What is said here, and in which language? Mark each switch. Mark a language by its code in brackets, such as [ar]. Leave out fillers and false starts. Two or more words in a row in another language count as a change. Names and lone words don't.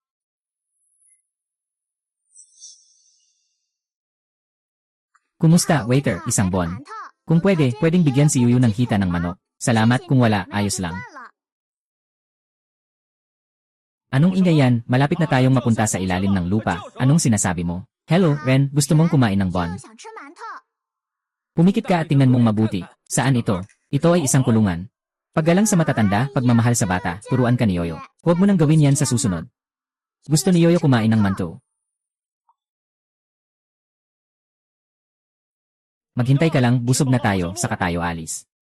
[tl] Kumusta, waiter, isang bon? Kung pwede, pwedeng bigyan si Yuyu ng hita ng manok. Salamat, kung wala, ayos lang. Anong ingay yan? Malapit na tayong mapunta sa ilalim ng lupa. Anong sinasabi mo? Hello, Ren, gusto mong kumain ng bon? [zh] 想吃馒头。 [tl] Pumikit ka at tingnan mong mabuti. Saan ito? Ito ay isang kulungan. Paggalang sa matatanda, pagmamahal sa bata, turuan ka ni Yoyo. Huwag mo nang gawin yan sa susunod. Gusto ni Yoyo kumain ng manto. Maghintay ka lang, busog na tayo, saka tayo alis.